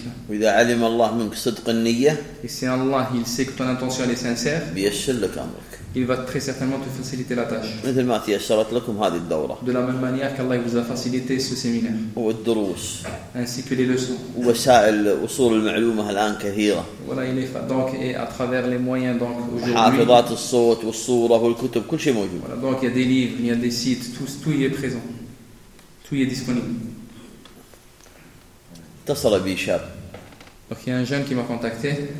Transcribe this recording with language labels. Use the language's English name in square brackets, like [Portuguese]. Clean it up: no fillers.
[Arabic] وإذا علم الله منك صدق النية، [French] si Allah il sait que ton intention est sincère، [Arabic] بيسهل لك أمرك. [French] Il va très certainement te faciliter la tâche. [Arabic] مثل ما تيسرت لكم هذه الدورة. [French] De la même manière qu'Allah vous a facilité ce séminaire. [Arabic] والدروس. [French] Ainsi que les leçons. [Arabic] وسائل وصول المعلومة الآن كثيرة. [French] Voilà, il est donc et à travers les moyens donc aujourd'hui. [Arabic] حافظات الصوت والصورة والكتب كل شيء موجود. [French] Voilà, donc il y a des livres, il y a des sites, tout y est présent, tout y est disponible. [Arabic] اتصل بي شاب. [French] Donc il y a un jeune qui m'a contacté.